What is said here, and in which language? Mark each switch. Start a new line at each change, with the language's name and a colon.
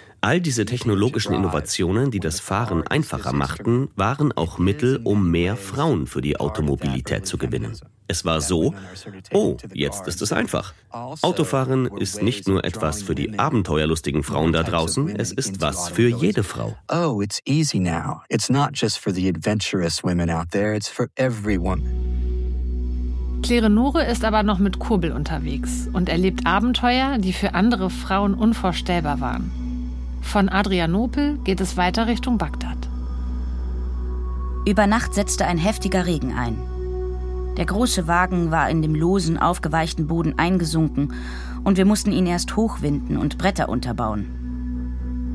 German: All diese technologischen Innovationen, die das Fahren einfacher machten, waren auch Mittel, um mehr Frauen für die Automobilität zu gewinnen. Es war so, oh, jetzt ist es einfach. Autofahren ist nicht nur etwas für die abenteuerlustigen Frauen da draußen, es ist was für jede Frau.
English: Oh, it's easy now. It's not just for the adventurous women out there, it's for every woman.
German: Claire Nore ist aber noch mit Kurbel unterwegs und erlebt Abenteuer, die für andere Frauen unvorstellbar waren. Von Adrianopel geht es weiter Richtung Bagdad. Über Nacht setzte ein heftiger Regen ein. Der große Wagen war in dem losen, aufgeweichten Boden eingesunken und wir mussten ihn erst hochwinden und Bretter unterbauen.